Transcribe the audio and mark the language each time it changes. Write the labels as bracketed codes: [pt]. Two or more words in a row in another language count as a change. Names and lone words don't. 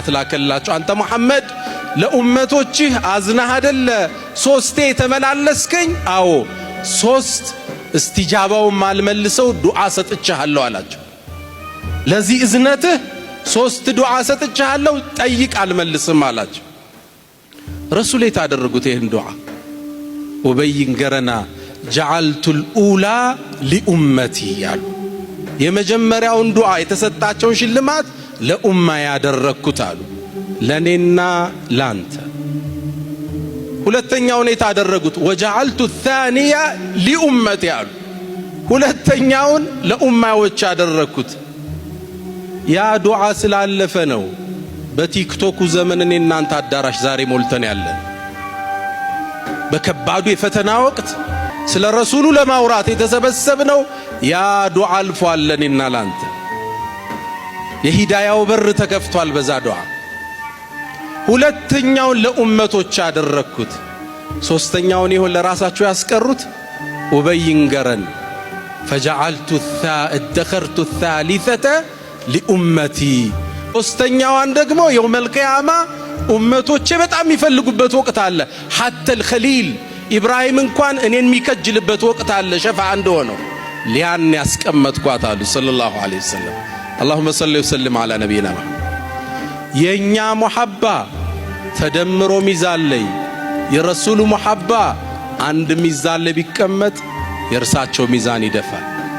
[am] ላከላቸው አንተ መሐመድ ለኡመቶችህ አዝናህ አይደለ ሶስቴ ተመላለስከኝ አዎ ሶስት استجابው ማልመልሰው ዱዓ ሰጥቻለሁ አላቸው ለዚህ እዝነትህ ሶስት ዱዓ ሰጥቻለሁ ጠይቅ አልመልስም አላቸው ረሱል የታደረጉት ይሄን ዱዓ ኡበይን ገረና [ar] جعلت الاولى لامتي [am] ያሉ የመጀመሪያውን ዱዓ የተሰጣቸው ሽልማት ለኡማ ያደረኩት አሉ ለኔና ላንተ ሁለተኛውን የታደረጉት [ar] وجعلت الثانيه لامتي [am] አሉ ሁለተኛውን ለኡማዎች ያደረኩት ያ ዱዓ ስላለፈ ነው በቲክቶክ ዘመን እናንተ አዳራሽ ዛሬ ሞልተን ያለን በከባዱ የፈተና ወቅት ስለ ረሱሉ ለማውራት የተሰበሰብነው ያ ዱዓ አልፏል ለኔና ላንተ የሂዳያው በር ተከፍቷል በዛ ዱዓ ሁለተኛውን ለኡመቶች ያደረኩት ሶስተኛውን ይሁን ለራሳቸው ያስቀሩት ኡበይን ገረን [ar] فجعلت ادخرت الثالثه لامتي [am] ሶስተኛዋን ደግሞ [ar] يوم القيامه [am] ኡመቶች በጣም የሚፈልጉበት ወቅት አለ [ar] حتى الخليل [am] ኢብራሂም እንኳን እኔን የሚከጅልበት ወቅት አለ ሸፋ እንደሆነው ሊያን ያስቀመጥኳት አሉ [ar] صلى الله عليه وسلم اللهم صل وسلم على نبينا محمد [am] የኛ ሙሐባ ተደምሮ ሚዛን ላይ የረሱሉ ሙሐባ አንድ ሚዛን ላይ ቢቀመጥ የርሳቸው ሚዛን ይደፋል